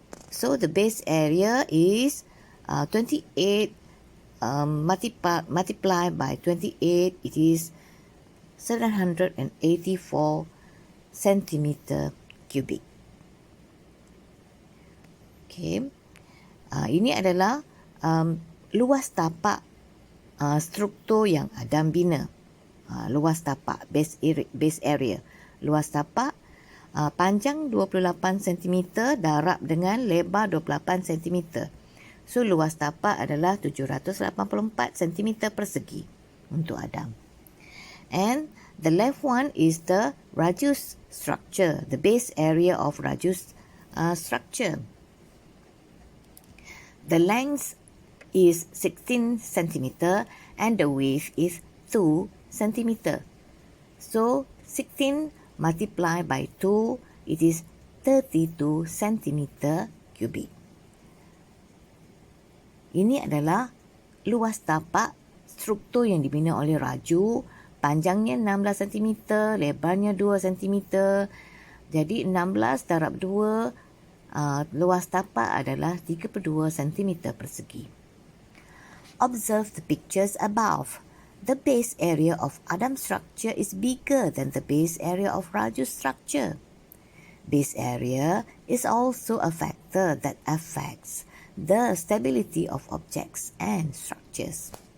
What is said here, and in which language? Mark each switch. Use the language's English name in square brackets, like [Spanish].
[English] So the base area is 28 multiplied by 28, it is 784 centimeter cubic. Okay. [Malay] Ini adalah luas tapak struktur yang Adam bina. Luas tapak, [English] base area. [Malay] Luas tapak, panjang 28 cm, darab dengan lebar 28 cm. So, luas tapak adalah 784 cm persegi untuk Adam. [English] And the left one is the Raju's structure, the base area of Raju's structure. The length is 16 centimeter and the width is 2 centimeter. So 16 multiplied by 2, it is 32 centimeter cubic. [Malay] Ini adalah luas tapak struktur yang dibina oleh Raju. Panjangnya 16 cm, lebarnya 2 cm. Jadi 16 darab 2, luas tapak adalah 32 cm persegi. [English] Observe the pictures above. The base area of Adam's structure is bigger than the base area of Raju's structure. Base area is also a factor that affects the stability of objects and structures.